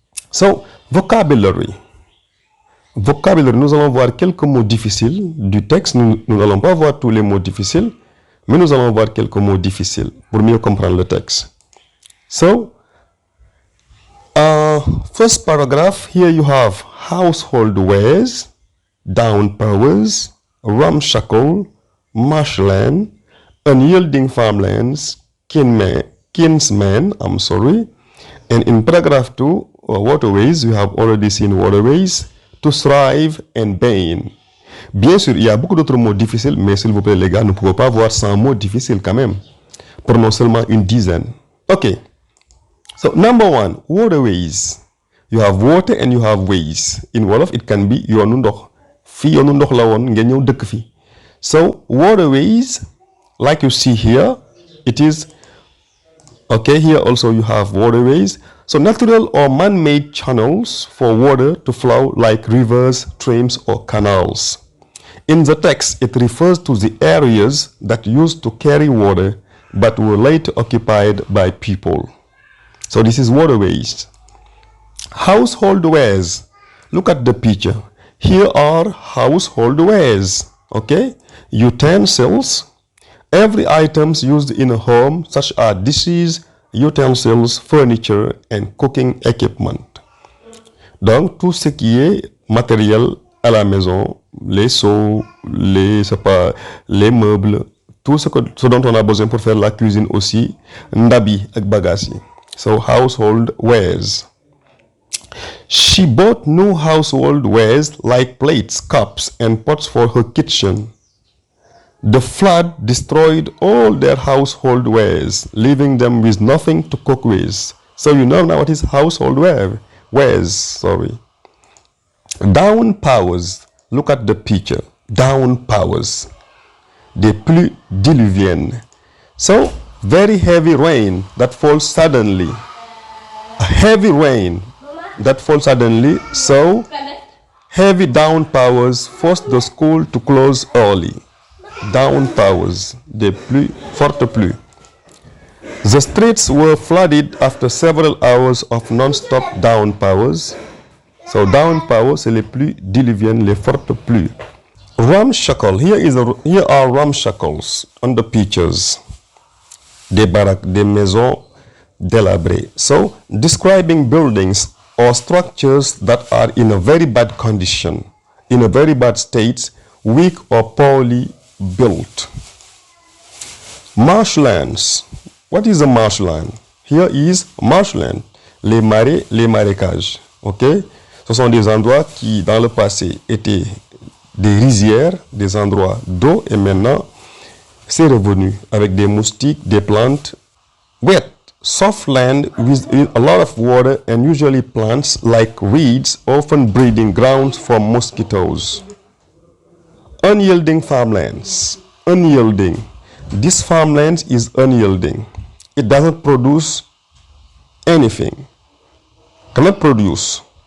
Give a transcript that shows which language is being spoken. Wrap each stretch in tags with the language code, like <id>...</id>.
<fr>So, vocabulary. Vocabulary, nous allons voir quelques mots difficiles du texte. Nous n'allons pas voir tous les mots difficiles, mais nous allons voir quelques mots difficiles pour mieux comprendre le texte.</fr> <en>So, first paragraph, here you have household wares, down powers, ramshackle, marshland, unyielding farmlands, kinsmen, and in paragraph 2, waterways, you have already seen waterways, to thrive and bane.</en> <fr>Bien sûr, il y a beaucoup d'autres mots difficiles, mais s'il vous plaît les gars, nous ne pouvons pas voir 100 mots difficiles quand même. Prenons seulement une dizaine.</fr> <en>OK. So, number 1, waterways. You have water and you have ways. In Wolof, it can be</en> <wo>yoonu ndox. Fi yoonu ndox la woon ngeen ñëw dëkk fi.</wo> <en>So, waterways, like you see here, it is, okay, here also you have waterways. So, natural or man-made channels for water to flow like rivers, streams, or canals. In the text, it refers to the areas that used to carry water but were later occupied by people. So this is waterways. Household wares. Look at the picture. Here are household wares. Okay? Utensils. Every items used in a home, such as dishes, utensils, furniture, and cooking equipment.</en> <fr>Donc, tout ce qui est matériel à la maison, les seaux, les meubles, tout ce dont on a besoin pour faire la cuisine aussi,</fr> <wo>ndabi ak bagasi.</wo> <en>So, household wares. She bought new household wares like plates, cups, and pots for her kitchen. The flood destroyed all their household wares, leaving them with nothing to cook with. So you know now what is household wares. Down powers. Look at the picture. Down powers.</en> <fr>Des pluies diluviennes.</fr> <en>So, very heavy rain that falls suddenly. A heavy rain that falls suddenly. So, heavy downpowers forced the school to close early.</en> <fr>Downpowers, des pluies, fortes pluies.</fr> <en>The streets were flooded after several hours of non-stop downpowers.</en> <fr>So, downpowers, c'est les pluies diluviennes, les fortes pluies.</fr> <en>Ramshackle, here are ramshackles on the pictures.</en> <fr>Des baraques, des maisons délabrées.</fr> <en>So, describing buildings or structures that are in a very bad condition, in a very bad state, weak or poorly built. Marshlands. What is a marshland? Here is marshland.</en> <fr>Les marais, les marécages. Ok? Ce sont des endroits qui, dans le passé, étaient des rizières, des endroits d'eau, et maintenant, c'est revenu avec des moustiques, des plantes. Wet,</fr> <en>soft land with a lot of water and usually plants like reeds, often breeding grounds for mosquitoes. Unyielding farmlands. Unyielding. This farmland is unyielding. It doesn't produce anything. Cannot produce.</en>